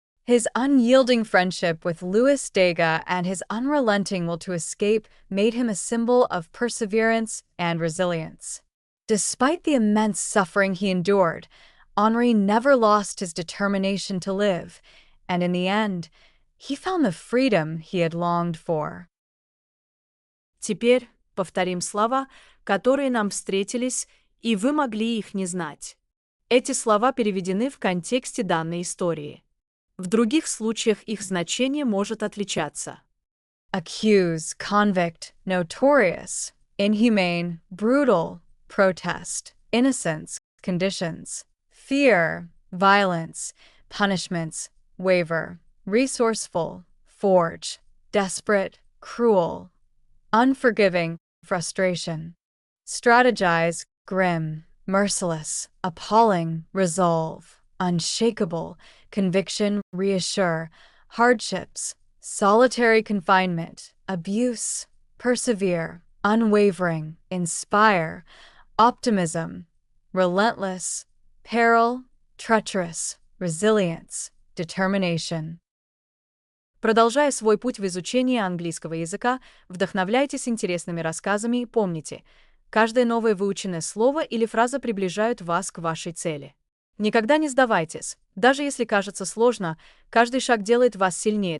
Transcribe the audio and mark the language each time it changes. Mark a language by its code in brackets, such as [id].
[en] His unyielding friendship with Lewis Degas and his unrelenting will to escape made him a symbol of perseverance and resilience. Despite the immense suffering he endured, Anri never lost his determination to live, and in the end, he found the freedom he had longed for. [ru] Теперь повторим слова, которые нам встретились, и вы могли их не знать. Эти слова переведены в контексте данной истории. В других случаях их значение может отличаться. [en] Accuse, convict, notorious, inhumane, brutal, protest, innocence, conditions, fear, violence, punishments, waiver, resourceful, forge, desperate, cruel, unforgiving, frustration, strategize, grim, merciless, appalling, resolve, unshakable, conviction, reassure, hardships, solitary confinement, abuse, persevere, unwavering, inspire, optimism, relentless, peril, treacherous, resilience, determination. [ru] Продолжая свой путь в изучении английского языка, вдохновляйтесь интересными рассказами и помните, каждое новое выученное слово или фраза приближают вас к вашей цели. Никогда не сдавайтесь. Даже если кажется сложно, каждый шаг делает вас сильнее.